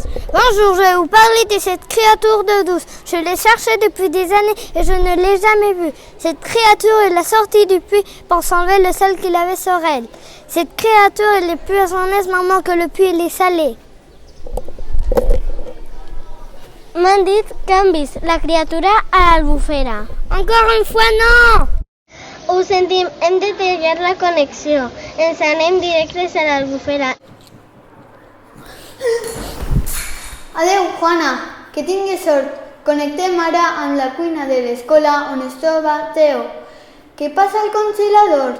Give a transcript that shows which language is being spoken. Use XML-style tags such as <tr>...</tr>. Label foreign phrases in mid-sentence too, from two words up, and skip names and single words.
<fr>Bonjour, je vais vous parler de cette créature d'eau douce. Je l'ai cherchée depuis des années et je ne l'ai jamais vue. Cette créature est la sortie du puits pour s'enlever le sel qu'il avait sur elle. Cette créature elle est poisonneuse maintenant que le puits est salé.</fr> <ca>M'han dit que han vist la criatura a l'Albufera.</ca> <fr>Encore une fois, non!</fr> <ca>Ho sentim, hem de tallar la connexió. Ens anem directes a l'Albufera. Adeu, Juana, que tinguis sort. Connectem ara amb la cuina de l'escola on es troba Teo. Què passa al congelador?</ca>